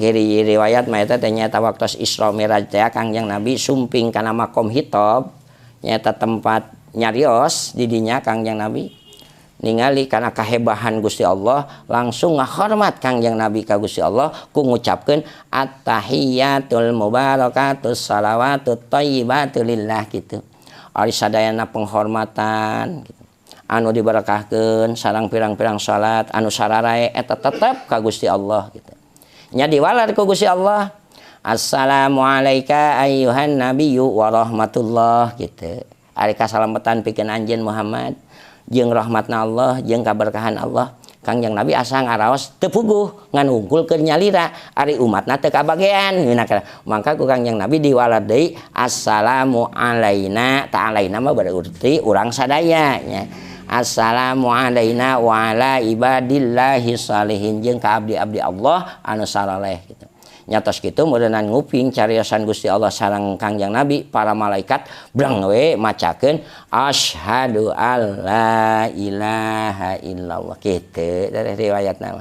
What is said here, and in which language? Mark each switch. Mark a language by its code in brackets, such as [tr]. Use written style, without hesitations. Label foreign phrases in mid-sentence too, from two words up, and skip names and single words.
[su] riwayat mah eta teh nyaeta waktu Isra Mi'raj teh Kangjeng Nabi sumping kana makom hitab nyaeta tempat nyarios di dinya Kangjeng Nabi ningali kana kahebahan Gusti Allah langsung ngahormat Kangjeng Nabi ka Gusti Allah ku ngucapkeun [ar] التحيات المباركات الصلوات الطيبات لله [su] gitu ari sadayana penghormatan gitu. Anu diberkahkeun sareng pirang-pirang salat anu sararae eta tetep ka Gusti Allah gitu. Nya diwalar ku Gusti Allah. [ar] السلام عليك أيها النبي ورحمة الله gitu. [su] Ari kasalamatan pikeun anjeun Muhammad jeung rahmatna Allah jeung kaberkahan Allah. Kangjeng Nabi asa ngaraos teu puguh ngan unggulkeun nyalira ari umatna teu kabagean. Mangka ku Kangjeng Nabi diwalar deui [ar] السلام علينا [su] ta alaina mah berarti urang sadaya nya. [ar] السلام علينا وعلى عباد الله الصالحين [su] jeung ka abdi-abdi Allah anu saleh gitu. Nyatos kitu meureunna nguping cariosan Gusti Allah sareng Kangjeng Nabi para malaikat brang we macakeun [ar] أشهد أن لا إله إلا الله [su] kitu dari riwayatna.